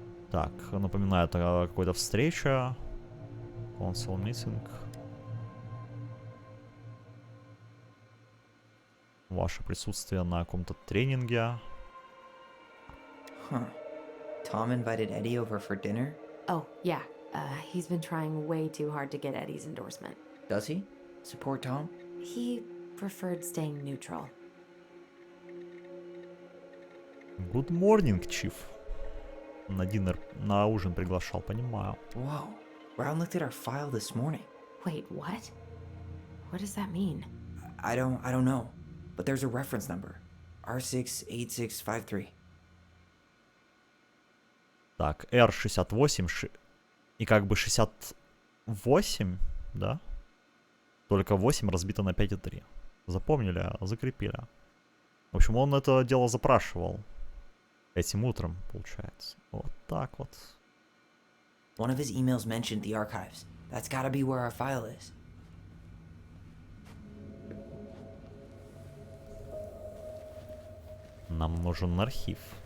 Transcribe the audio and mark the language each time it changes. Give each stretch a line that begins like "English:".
Russian: Так, напоминаю, это какая-то встреча.
English: Council meeting.
Russian: Ваше присутствие на каком-то тренинге.
English: Huh. Tom invited Eddie over for dinner? Oh, yeah. He's been trying way too hard to get Eddie's endorsement. Does he? Support Tom? He preferred staying neutral. Good morning, Chief.
Russian: На динер, на ужин приглашал, понимаю.
English: Whoa. Brown looked at our file this morning. Wait, what? What does that mean? I don't know. But there's a reference number. R68653.
Russian: Так, R68 и как бы 68, да? Только 8 разбито на 5,3. Запомнили, закрепили. В общем, он это дело запрашивал. Этим утром, получается. Вот так вот.
English: One of his emails mentioned the archives. That's gotta be where our file is.
Russian: Нам нужен архив.